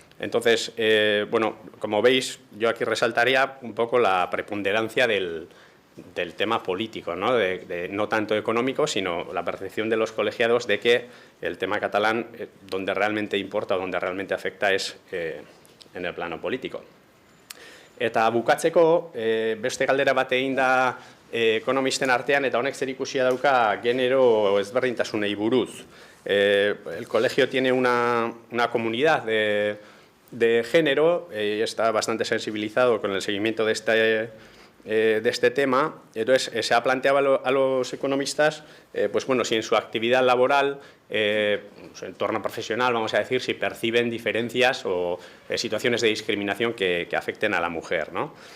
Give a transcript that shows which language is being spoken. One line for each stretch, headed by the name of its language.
Spanish: Entonces, bueno, como veis, yo aquí resaltaría un poco la preponderancia del tema político, ¿no? No tanto económico, sino la percepción de los colegiados de que el tema catalán, donde realmente importa o donde realmente afecta, es en el plano político.
Basque: Eta bukatzeko, beste galdera bat egin da ekonomisten artean, eta honek zerikusia dauka genero ezberdintasunei buruz.
Spanish: El colegio tiene una comunidad de género y está bastante sensibilizado con el seguimiento de de este tema. Entonces, se ha planteado a los economistas, pues bueno, si en su actividad laboral, su entorno profesional, vamos a decir, si perciben diferencias o situaciones de discriminación que afecten a la mujer, ¿no?